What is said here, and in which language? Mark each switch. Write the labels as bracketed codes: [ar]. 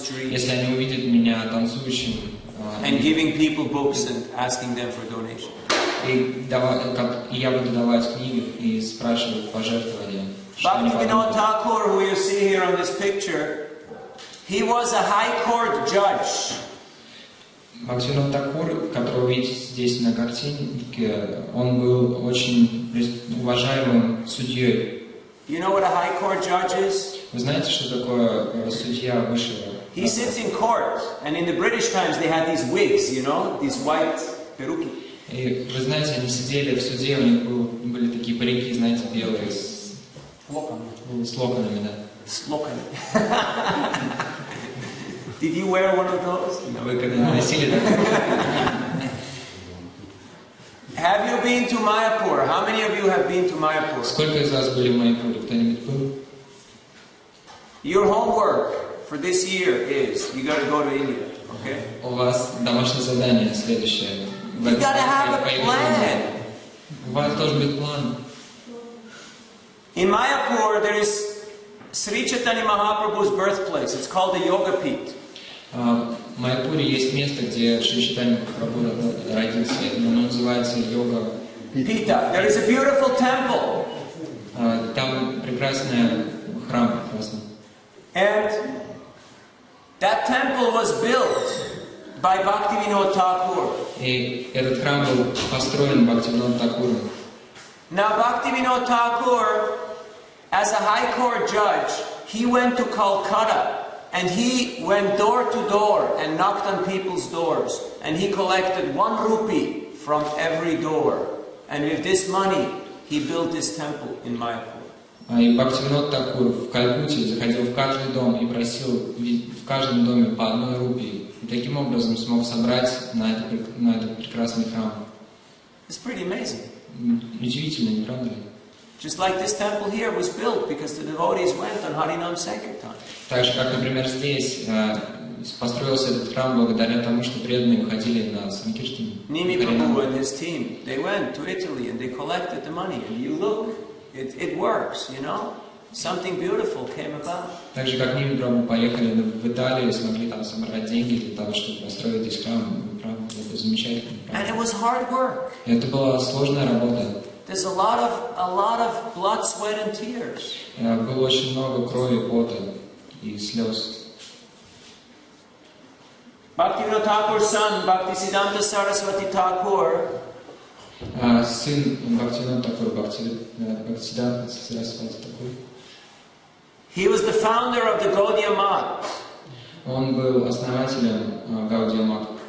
[ru] Если они увидят меня танцующим [en] and giving people books and asking them for donation. [ru] И я буду давать книги и спрашивать пожертвования. [en] Bhaktivinoda Thakur, who you see here on this picture, he was a high court judge. [ru] Бхактивинод Тхакур, которого вы видите здесь на картинке, он был очень уважаемым судьей. [en] You know what a high court judge is? [ru] Вы знаете, что такое судья высшего? [en] He sits in court, and in the British times they had these wigs, you know, these white peruki. [ru] И вы знаете, они сидели в суде, у них были такие парики, знаете, белые, с локонами, да. С локонами. [en] Did you wear one of those? [ru] Вы когда-нибудь носили такое? [en] Have you been to Mayapur? How many of you have been to Mayapur? [ru] Сколько из вас были в Майяпуре? Кто-нибудь был? [en] Your homework for this year is you got to go to India, okay? [ru] У вас домашнее задание следующее. [en] You got to have a plan. [ru] У вас должен быть план. [en] In Mayapur there is Sri Chaitanya Mahaprabhu's birthplace. It's called the Yoga Pit. [ru] В Майяпуре есть место, где Шри Чайтанья Махапрабху родился. Оно называется Йога Pita. [en] There is a beautiful temple. [ru] Там прекрасный храм. [en] And that temple was built by Bhaktivinoda Thakur. [ru] И этот храм был построен Бхактивинодом Тхакуром. [en] Now Bhaktivinoda Thakur, as a high court judge, he went to Calcutta. And he went door to door and knocked on people's doors. And he collected 1 rupee from every door. And with this money, he built this temple in Mayapur. [ru] И Бхактивинод Тхакур в Калькутте заходил в каждый дом и просил в каждом доме по 1 рупии. И таким образом смог собрать на этот прекрасный храм. [en] It's pretty amazing. [ru] Удивительно, не правда ли? [en] Just like this temple here was built because the devotees went on Harinam Sankirtan. [ru] Так же, как, например, здесь построился этот храм благодаря тому, что преданные выходили на санкиртаны. [en] Nimi Prabhu and his team, they went to Italy and they collected the money. And you look, it works, you know. Something beautiful came about. [ru] Так же, как Ними Прабху поехали в Италию и смогли там собрать деньги для того, чтобы построить здесь храм. Это замечательно. [en] And it was hard work. [ru] Это была сложная работа. [en] There's a lot of blood, sweat, and tears. [ru] Было очень много крови, пота и слез. [en] Bhaktivinoda Thakur's son, Bhaktisiddhanta Saraswati Thakur, [ru] Сын Бхактивинода Тхакура, Бхактисиддханта Сарасвати Тхакур. [en] he was the founder of the Gaudiya Math. [ru] Он был основателем Гаудия Мат.